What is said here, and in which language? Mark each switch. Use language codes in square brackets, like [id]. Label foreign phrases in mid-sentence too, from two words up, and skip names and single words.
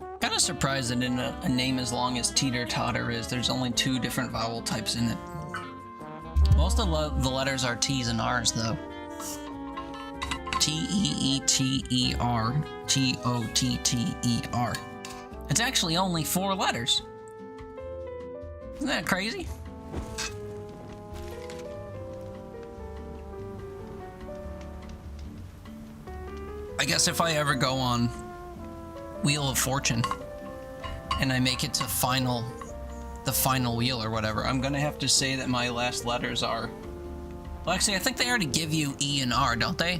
[en] kind of surprised that in a name as long as Teeter Totter is, there's only 2 different vowel types in it. Most of the letters are T's and R's, though. T-E-E-T-E-R, T-O-T-T-E-R. It's actually only 4 letters. Isn't that crazy? I guess if I ever go on Wheel of Fortune and I make it to the final wheel or whatever, I'm gonna have to say that my last letters are, well, actually I think they already give you E and R, don't they?